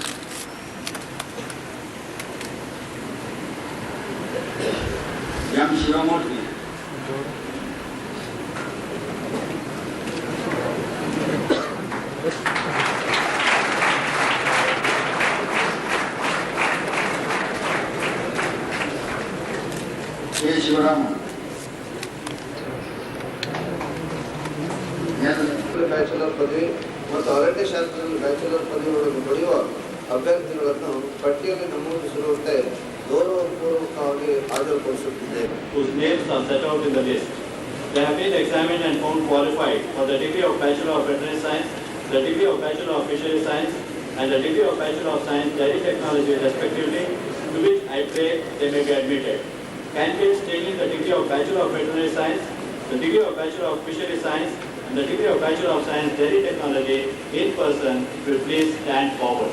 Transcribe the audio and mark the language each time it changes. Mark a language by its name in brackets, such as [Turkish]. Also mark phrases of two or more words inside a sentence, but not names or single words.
[English] M. Shivamurthy. A. Shivaraman. [Kannada] ಬ್ಯಾಚುಲರ್ ಪದವಿ ಮತ್ತು ಅರಣ್ಯಶಾಸ್ತ್ರದಲ್ಲಿ ಬ್ಯಾಚುಲರ್ ಪದವಿಗಳನ್ನು ಪಡೆಯುವ ಅಭ್ಯರ್ಥಿಗಳನ್ನು ಪಟ್ಟಿಯಲ್ಲಿ ನಮೂದಿಸಿರುವಂತೆ ಗೌರವಪೂರ್ವಕವಾಗಿ ಹಾಜರುಪಡಿಸುತ್ತಿದ್ದೇವೆ. [English] Whose names are set out in the list. They have been examined and found qualified for the degree of Bachelor of Veterinary Science, the degree of Bachelor of Fishery Science, and the degree of Bachelor of Science Dairy Technology respectively, to which I pray they may be admitted. Candidates taking the degree of Bachelor of Veterinary Science, the degree of Bachelor of Fishery Science, and the degree of Bachelor of Science Dairy Technology in person will please stand forward.